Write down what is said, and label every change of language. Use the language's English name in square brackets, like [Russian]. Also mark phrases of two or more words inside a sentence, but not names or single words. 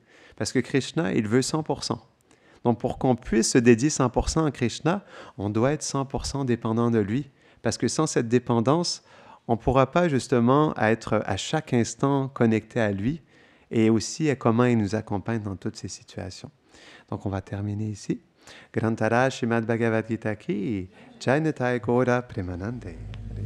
[French] Parce que Krishna, il veut 100%. Donc pour qu'on puisse se dédier 100% à Krishna, on doit être 100% dépendant de lui. Parce que sans cette dépendance, on ne pourra pas justement être à chaque instant connecté à lui et aussi à comment il nous accompagne dans toutes ces situations. Donc on va terminer ici. [Hindi] ग्रंथराज श्रीमद् भगवद् गीता की जय निताई गौर प्रेमानंदे.